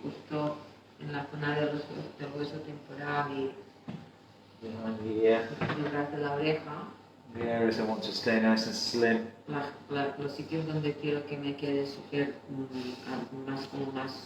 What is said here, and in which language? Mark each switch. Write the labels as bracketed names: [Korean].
[Spanish] Justo en la zona del hueso temporal y [English] Behind the ear. [Spanish] detrás de la oreja. [English] The areas I want to stay nice and slim. [Spanish] Los sitios donde quiero que me quede súper más como más.